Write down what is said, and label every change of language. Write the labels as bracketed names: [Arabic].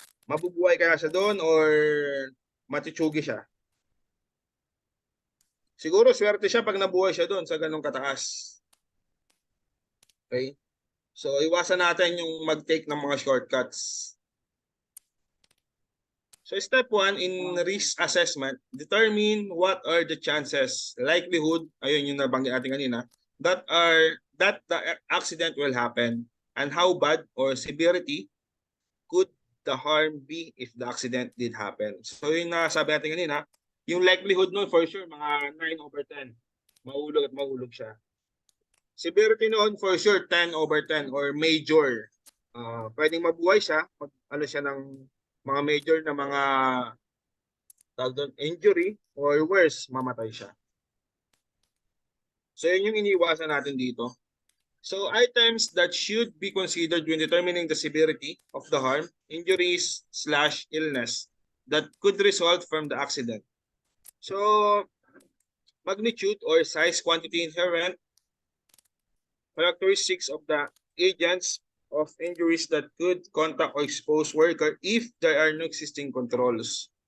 [Filipino] Mabubuhay kaya siya doon or matitsugi siya? Siguro swerte siya pag nabuhay siya doon sa ganong kataas. Okay? So iwasan natin yung mag-take ng mga shortcuts. [English] So step 1 in risk assessment, determine what are the chances, likelihood, [Filipino] ayun yung nabanggit natin kanina, [English] that the accident will happen and how bad or severity could the harm be if the accident did happen. [Filipino] So yung nasabi natin kanina, yung likelihood nun for sure mga 9/10. Mahulog siya. Severity noon for sure 10/10 or major. Pwedeng mabuhay siya, siya ng mga major na mga injury or worse, mamatay siya. So yun yung iniwasan natin dito. [English] So items that should be considered when determining the severity of the harm, injuries / illness that could result from the accident. So magnitude or size, quantity inherent, characteristics of the agents of injuries that could contact or expose worker if there are no existing controls.